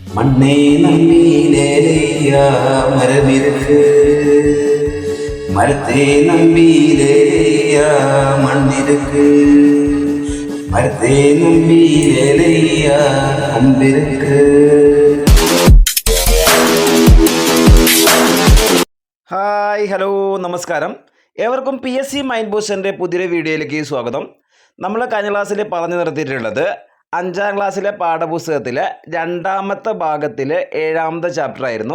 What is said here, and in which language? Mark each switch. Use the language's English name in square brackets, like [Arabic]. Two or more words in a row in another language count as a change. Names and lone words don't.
[Tamil] மண்ணே நம்பியிலேயா மரமிருக்கு, மரத்தே நம்பியிலேயா மண்ணிருக்கு, மரத்தே நம்பியிலேயா கொம்பிருக்கு. [English] hi hello [Malayalam] നമസ്കാരം. ഏവർക്കും PSC മൈൻഡ് ബൂസ്റ്ററിൻ്റെ പുതിയൊരു വീഡിയോയിലേക്ക് സ്വാഗതം. നമ്മൾ കഴിഞ്ഞ ക്ലാസ്സിൽ പറഞ്ഞു നിർത്തിയിട്ടുള്ളത് 5ാം ക്ലാസ്സിലെ പാഠപുസ്തകത്തിലെ 2ാമത്തെ ഭാഗത്തിലെ 7ാമത്തെ ചാപ്റ്റർ ആയിരുന്നു.